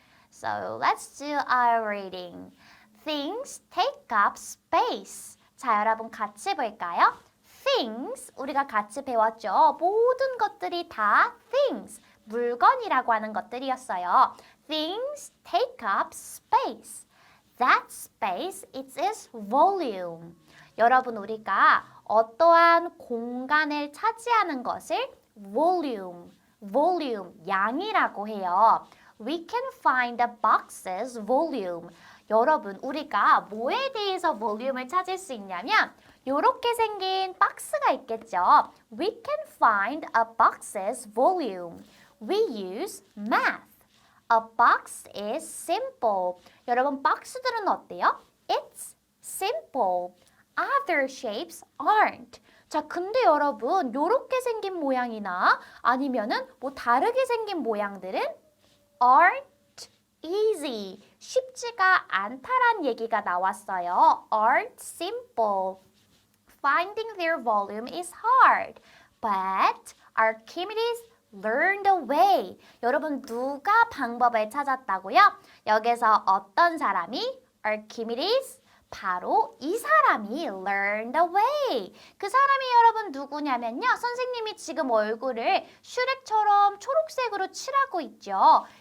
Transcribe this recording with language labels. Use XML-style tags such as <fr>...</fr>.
<en>So, let's do our reading. Things take up space.</en> <ko>자, 여러분 같이 볼까요? Things, 우리가 같이 배웠죠. 모든 것들이 다 things, 물건이라고 하는 것들이었어요.</ko> <en>Things take up space. That space is its volume.</en> <ko>여러분, 우리가 어떠한 공간을 차지하는 것을 volume, 양이라고 해요.</ko> <en>We can find the box's volume.</en> <ko>여러분, 우리가 뭐에 대해서 볼륨을 찾을 수 있냐면 이렇게 생긴 박스가 있겠죠.</ko> <en>We can find a box's volume. We use math. A box is simple.</en> <ko>여러분, 박스들은 어때요?</ko> <en>It's simple. Other shapes aren't.</en> <ko>자, 근데 여러분, 이렇게 생긴 모양이나 아니면은 뭐 다르게 생긴 모양들은</ko> <en>aren't easy.</en> <ko>쉽지가 않다란 얘기가 나왔어요.</ko> <en>aren't simple. Finding their volume is hard. But Archimedes learn the way.</en> <ko>여러분 누가 방법을 찾았다고요? 여기서 어떤 사람이? Archimedes. 바로 이 사람이</ko> <en>learn the way.</en> <ko>그 사람이 여러분 누구냐면요. 선생님이 지금 얼굴을 슈렉처럼 초록색으로 칠하고 있죠.</ko>